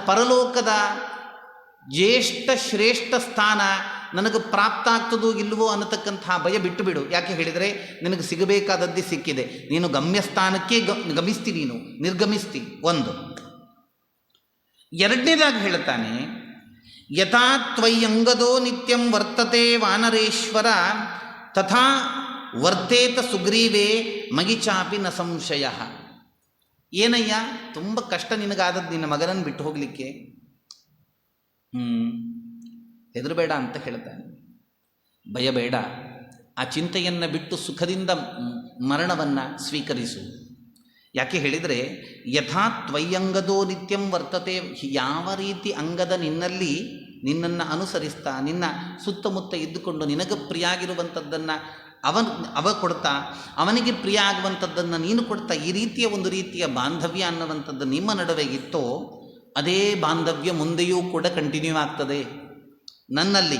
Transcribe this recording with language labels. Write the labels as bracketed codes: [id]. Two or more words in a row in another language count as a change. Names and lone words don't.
[kn] ಆದ್ದರಿಂದ ಪರಲೋಕದ ಜ್ಯೇಷ್ಠ ಶ್ರೇಷ್ಠ ಸ್ಥಾನ ನನಗೆ ಪ್ರಾಪ್ತ ಆಗ್ತದೋ ಇಲ್ಲವೋ ಅನ್ನತಕ್ಕಂಥ ಭಯ ಬಿಟ್ಟು ಬಿಡು. ಯಾಕೆ ಹೇಳಿದರೆ ನಿನಗೆ ಸಿಗಬೇಕಾದದ್ದೇ ಸಿಕ್ಕಿದೆ, ನೀನು ಗಮ್ಯಸ್ಥಾನಕ್ಕೆ ಗಮಿಸ್ತಿ, ನೀನು ನಿರ್ಗಮಿಸ್ತಿ. ಒಂದು. ಎರಡನೇದಾಗಿ ಹೇಳ್ತಾನೆ, [sa] ಯಥಾ ತ್ವಯ್ಯಂಗದೋ ನಿತ್ಯಂ ವರ್ತತೆ ವಾನರೇಶ್ವರ ತಥಾ ವರ್ತೇತ ಸುಗ್ರೀವೇ ಮಗಿಚಾಪಿ ನ ಸಂಶಯ. [kn] ಏನಯ್ಯ, ತುಂಬ ಕಷ್ಟ ನಿನಗಾದದ್ದು ನಿನ್ನ ಮಗನನ್ನು ಬಿಟ್ಟು ಹೋಗಲಿಕ್ಕೆ. ಹೆದರಬೇಡ ಅಂತ ಹೇಳ್ತಾನೆ, ಭಯಬೇಡ, ಆ ಚಿಂತೆಯನ್ನು ಬಿಟ್ಟು ಸುಖದಿಂದ ಮರಣವನ್ನು ಸ್ವೀಕರಿಸು. ಯಾಕೆ ಹೇಳಿದರೆ, [sa] ಯಥಾ ತ್ವಯ್ಯಂಗದೋ ನಿತ್ಯಂ ವರ್ತತೆ, [kn] ಯಾವ ರೀತಿ ಅಂಗದ ನಿನ್ನಲ್ಲಿ ನಿನ್ನನ್ನು ಅನುಸರಿಸ್ತಾ ನಿನ್ನ ಸುತ್ತಮುತ್ತ ಇದ್ದುಕೊಂಡು ನಿನಗೆ ಪ್ರಿಯ ಆಗಿರುವಂಥದ್ದನ್ನು ಅವ ಕೊಡ್ತಾ, ಅವನಿಗೆ ಪ್ರಿಯ ಆಗುವಂಥದ್ದನ್ನು ನೀನು ಕೊಡ್ತಾ, ಈ ರೀತಿಯ ಒಂದು ರೀತಿಯ ಬಾಂಧವ್ಯ ಅನ್ನುವಂಥದ್ದು ನಿಮ್ಮ ನಡುವೆ ಇತ್ತೋ ಅದೇ ಬಾಂಧವ್ಯ ಮುಂದೆಯೂ ಕೂಡ ಕಂಟಿನ್ಯೂ ಆಗ್ತದೆ ನನ್ನಲ್ಲಿ.